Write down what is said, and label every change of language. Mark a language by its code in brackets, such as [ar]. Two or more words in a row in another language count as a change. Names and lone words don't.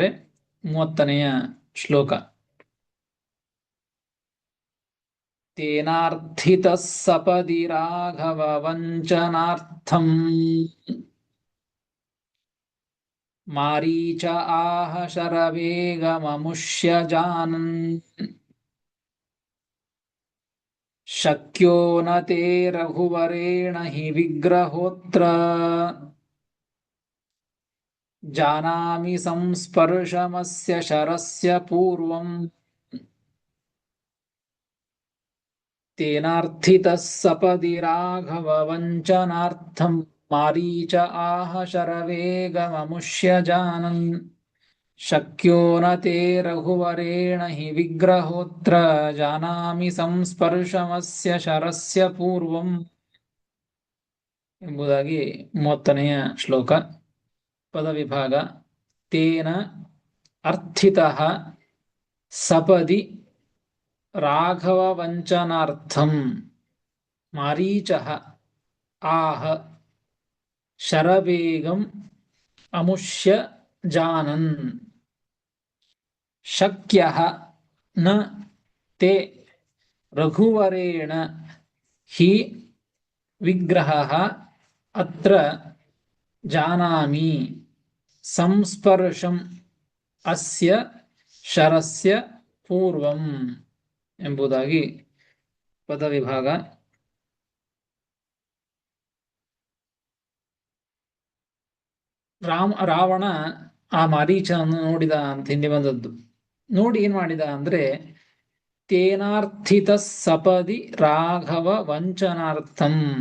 [kn] 30ನೇ ಶ್ಲೋಕ. [sa] ತೇನಾರ್ಥಿತಃ ಸಪದಿ ರಾಘವ ವಂಚನಾರ್ಥಂ ಮಾರೀಚ ಆಹ ಶರವೇಗಮಮುಷ್ಯ ಜಾನನ್ ಶಕ್ಯೋ ನ ತೇ ರಘುವರೇಣ ಹಿ ವಿಗ್ರಹೋತ್ರ ಜಾನಾಮಿ ಸಂಸ್ಪರ್ಶಮಸ್ಯ ಶರಸ್ಯ ಪೂರ್ವಂ. ತೇನಾರ್ಥಿತಃ ಸಪದಿ ರಾಘವ ವಂಚನಾರ್ಥಂ ಮಾರೀಚ ಆಹ ಶರವೇಗಮಮುಷ್ಯ ಜಾನನ್ ಶಕ್ಯೋ ನ ತೇ ರಘುವರೇಣ ಹಿ ವಿಗ್ರಹೋತ್ರ ಜಾನಾಮಿ ಸಂಸ್ಪರ್ಶಮಸ್ಯ ಶರಸ್ಯ ಪೂರ್ವಂ [kn] ಎಂಬುದಾಗಿ 30ನೇ ಶ್ಲೋಕ. [sa] ಪದವಿಭಾಗ. ತೇನ ಅರ್ಥಿತಃ ಸಪದಿ ರಾಘವ ವಂಚನಾರ್ಥಂ ಮಾರೀಚಃ ಆಹ ಶರವೇಗಂ ಅಮುಷ್ಯ ಜಾನನ್ ಶಕ್ಯಃ ನ ತೇ ರಘುವರೇಣ ಹಿ ವಿಗ್ರಹಃ ಅತ್ರ ಜಾನಾಮಿ ಸಂಸ್ಪರ್ಶಂ ಅಸ್ಯ ಶರಸ್ಯ ಪೂರ್ವಂ [kn] ಎಂಬುದಾಗಿ ಪದವಿಭಾಗ. ರಾವಣ ಆ ಮಾರೀಚನನ್ನು ನೋಡಿದ ಅಂತ ಹಿಂದೆ ಬಂದದ್ದು. ನೋಡಿ ಏನ್ ಮಾಡಿದ ಅಂದ್ರೆ, [sa] ತೇನಾರ್ಥಿತ ಸಪದಿ ರಾಘವ ವಂಚನಾರ್ಥಂ.